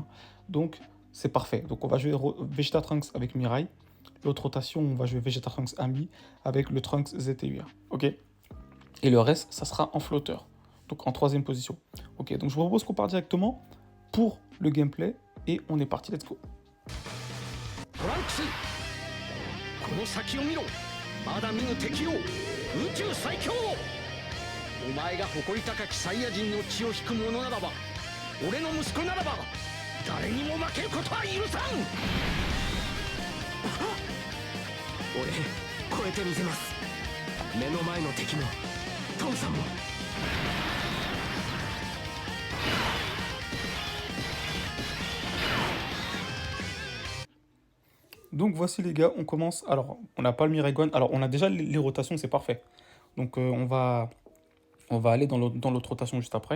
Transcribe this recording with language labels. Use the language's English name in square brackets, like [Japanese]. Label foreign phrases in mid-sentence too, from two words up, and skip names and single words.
[French] Donc c'est parfait. Donc on va jouer Vegeta Trunks avec Mirai. L'autre rotation, on va jouer Vegeta Trunks Ami avec le Trunks ZT8. Ok. Et le reste, ça sera en flotteur. Donc en troisième position. Ok, donc je vous propose qu'on parte directement pour le gameplay. Et on est parti, [English] let's go. [Japanese] Trunks この先を見ろまだ見ぬ敵を宇宙最強お前が誇り高きサイヤ人の血を引く者ならば俺の息子ならば誰にも負けることは許さん俺超えてみせます目の前の敵も父さんも [French] Donc voici les gars, on commence. Alors, on n'a pas le Mirai Gohan. Alors, on a déjà les rotations, c'est parfait. Donc, on va aller dans l'autre rotation juste après.